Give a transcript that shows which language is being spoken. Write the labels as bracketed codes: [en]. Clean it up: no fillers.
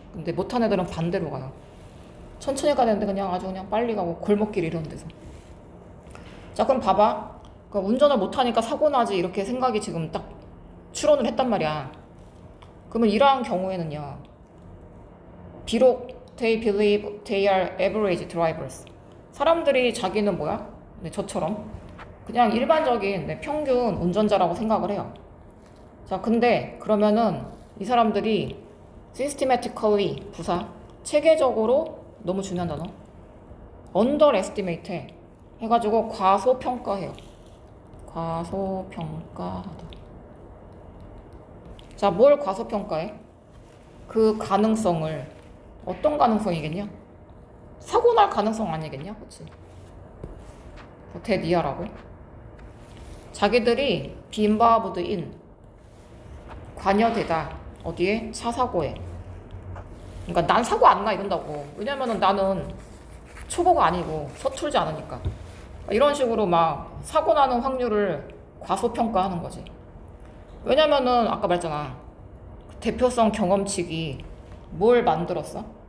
[ko] 근데 못한 애들은 반대로 가요. 천천히 가야 되는데 그냥 아주 그냥 빨리 가고 골목길 이런 데서. 자, 그럼 봐봐. 그러니까 운전을 못하니까 사고 나지 이렇게 생각이 지금 딱 추론을 했단 말이야. 그러면 이러한 경우에는요. 비록 [en] they believe they are average drivers. [ko] 사람들이 자기는 뭐야? 네, 저처럼 그냥 일반적인 네, 평균 운전자라고 생각을 해요. 자, 근데 그러면은 이 사람들이 systematically 부사 체계적으로 너무 중요한 단어 underestimate 해가지고 과소평가해요. 과소평가하다. 자, 뭘 과소평가해? 그 가능성을. 어떤 가능성이겠냐? 사고 날 가능성 아니겠냐? 그치? 대니아라고. 자기들이 [en] be involved in [ko] 관여되다. 어디에? 차 사고에. 그러니까 난 사고 안 나 이런다고. 왜냐면은 나는 초보가 아니고 서툴지 않으니까. 이런 식으로 막 사고 나는 확률을 과소평가하는 거지. 왜냐면은 아까 말했잖아. 대표성 경험칙이 뭘 만들었어?